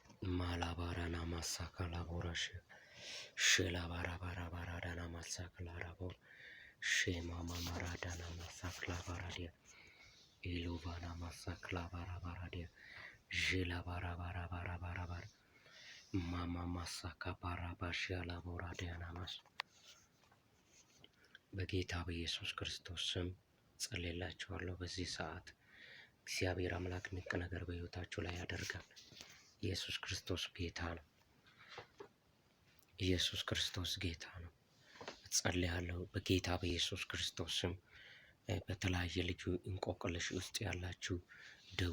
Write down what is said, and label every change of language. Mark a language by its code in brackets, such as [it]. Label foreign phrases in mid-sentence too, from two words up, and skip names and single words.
[am] Malabarana masakalaborash Shelabarabarabarana masaklarabor Shemama maradana masaklabaradia Iluvana masaklabaradia Jelabarabarabar Mama masaka barabashalaboradiana mas በጌታ በኢየሱስ ክርስቶስ ስም ጸልይላችኋለሁ። በዚህ ሰዓት እግዚአብሔር አምላክ ድንቅ ነገር በሕይወታችሁ ላይ ያደርጋል። ኢየሱስ ክርስቶስ ጌታ ነው። ኢየሱስ ክርስቶስ ጌታ ነው። ጸልያለሁ በጌታ በኢየሱስ ክርስቶስ ስም በተለያየ ልዩ እንቆቅልሽ ውስጥ ያላችሁ፣ ደዌ